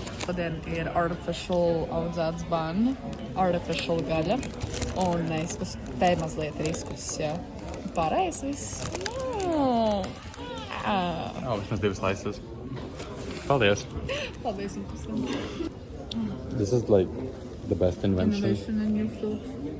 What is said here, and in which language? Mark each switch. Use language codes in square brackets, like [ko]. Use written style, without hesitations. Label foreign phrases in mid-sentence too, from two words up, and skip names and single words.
[lv] Šodien ir artificial audzēts bērni, artificial gaļa, un te mazliet ir izkusis, jā. Pareizi viss. Vismaz 2 slices. Paldies. Paldies jums visiem. [en] This is like the best invention. Innovation in new foods.